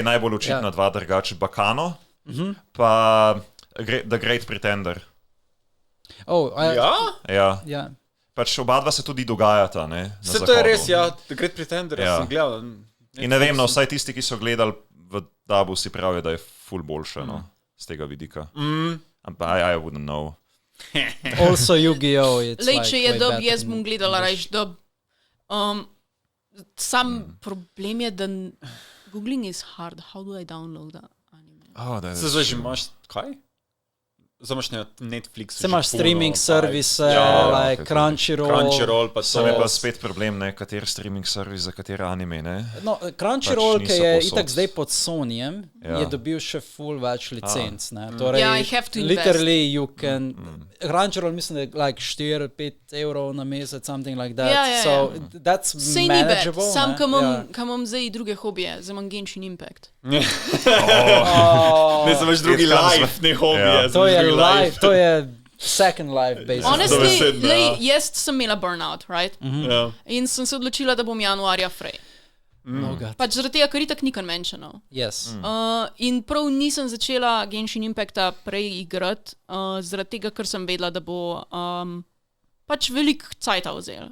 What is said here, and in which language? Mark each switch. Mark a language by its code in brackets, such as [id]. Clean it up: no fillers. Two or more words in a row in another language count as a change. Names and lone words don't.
[sl] Najbolj očitna dva drugače, Bakano, pa The Great Pretender. Ja? Pač oba dva se tudi dogajata, ne? Vse to je res, ja. The Great Pretender, sem gledal. In ne vem, no, vsaj tisti, ki so gledali v dabu, si pravijo, da je ful boljše, no, z tega vidika. [en] I wouldn't know. Also Yu-Gi-Oh! [sl] Če je dub, jaz bom gledala rajš dub. Sam problem je, da [en] googling is hard. How do I download that anime? [sl] Se zdaj že imaš kaj? Zdaj imaš na Netflixu. Se imaš streaming servise, like Crunchyroll. Pa to je pa spet problem, ne, kater streaming servis za katere anime, ne? No, Crunchyroll, ki je itak zdaj pod Sonyjem, je dobil še full več licenc, ne? Torej, [en] I have to invest. Literally you can... [sl] Crunchyroll mislim, da je like 4-5 evrov na mesec, [en] something like that. So that's manageable. [sl] Sam, kam imam zdaj druge hobije, zdaj imam Genshin Impact. Ne, sem več drugi live, ne hobije. To je [en] second life, basically. Honestly, [sl] jaz sem imela [en] burnout, right? [sl] In sem se odločila, da bom januarja free. Pač zaradi tega, ker itak ni conventional. [en] Yes. [sl] In prav nisem začela Genshin Impacta prej igrati, zaradi tega, ker sem vedela, da bo pač velik cajta vzel.